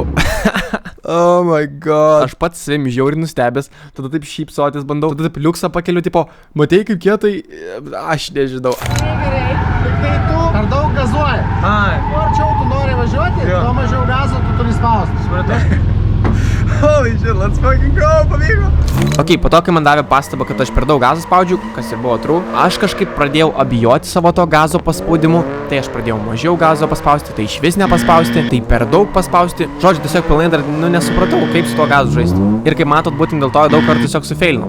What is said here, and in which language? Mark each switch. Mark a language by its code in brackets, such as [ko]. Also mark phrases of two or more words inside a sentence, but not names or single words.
[en] Oh my god. [lt] Aš pats savim žiauriai nustebęs, tada taip šypsotis bandau, tada taip liuksą pakeliu, tipo, matei kaip kietai, aš nežinau. Gerai, tik tai tu per daug gazuoji. Kuo arčiau tu nori važiuoti, tuo mažiau gazo tu turi spausti. [en] Holy shit, let's fucking go, [lt] pavyko. Ok, po to, kai man davė pastabą, kad aš per daug gazo spaudžiu, kas ir buvo true, aš kažkaip pradėjau abijoti savo to gazo paspaudimu, tai aš pradėjau mažiau gazo paspausti, tai iš vis nepaspausti, tai per daug paspausti. Žodžiu, tiesiog pilnai dar nesupratau, kaip su tuo gazu žaisti. Ir kaip matot, būtent dėl to daug kartų tiesiog sufeilinau.